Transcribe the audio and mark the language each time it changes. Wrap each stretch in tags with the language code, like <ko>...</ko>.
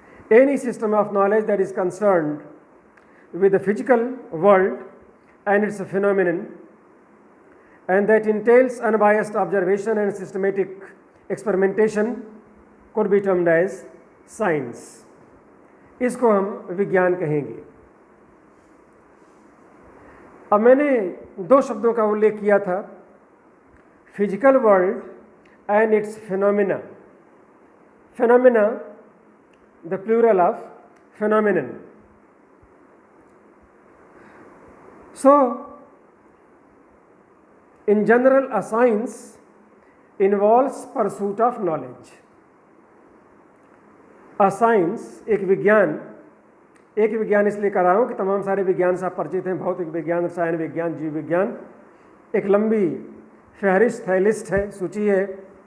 <en>Any system of knowledge that is concerned with the physical world and its phenomenon, and that entails unbiased observation and systematic experimentation, could be termed as science.</en> <hi>इसको हम विज्ञान कहेंगे। अब मैंने दो शब्दों का उल्लेख किया था,</hi> <en>Physical world and its phenomena. Phenomena, the plural of phenomenon. So, in general, a science involves pursuit of knowledge. A science,</en> <hi>एक विज्ञान इसलिए कर रहा हूँ कि तमाम सारे विज्ञान से आप परिचित हैं, भौतिक विज्ञान, रसायन विज्ञान, जीव विज्ञान, एक लंबी फहरिस्त है, लिस्ट है, सूची है।</hi>